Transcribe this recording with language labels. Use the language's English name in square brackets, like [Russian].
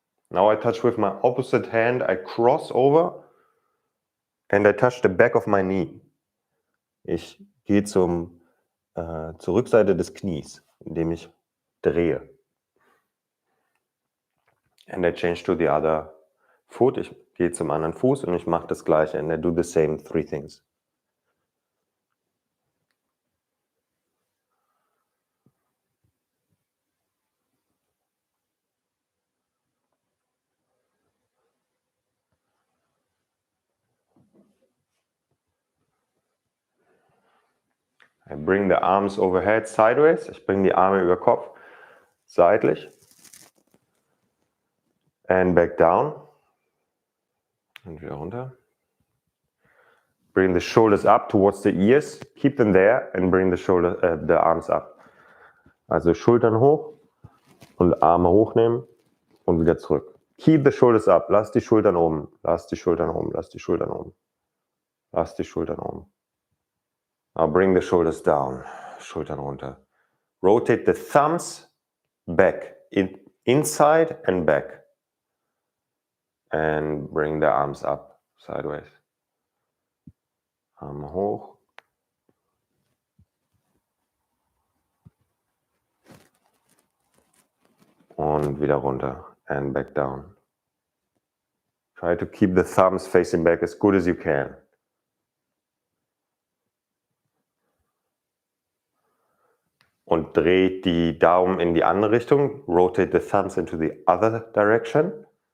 [English] Now I touch with my opposite hand, I cross over and I touch the back of my knee. [German] Ich gehe zur Rückseite des Knies, indem ich drehe. [English] And I change to the other foot. [German] Ich gehe zum anderen Fuß und ich mache das gleiche. [English] And I do the same 3 things. I bring the arms overhead sideways. [German] Ich bringe die Arme über Kopf seitlich. [English] And back down. [German] Und wieder runter. [English] Bring the shoulders up towards the ears. Keep them there and bring the arms up. [German] Also Schultern hoch und Arme hochnehmen und wieder zurück. [English] Keep the shoulders up. [German] Lass die Schultern oben. Lass die Schultern oben. Lass die Schultern oben. Lass die Schultern oben. [English] Now bring the shoulders down. [German] Schultern runter. [English] Rotate the thumbs back. Inside and back. And bring the arms up. Sideways. [German] Arme hoch. Und wieder runter. [English] And back down. Try to keep the thumbs facing back as good as you can. [German] Und dreht die Daumen in die andere Richtung. [English] Rotate the thumbs into the other direction.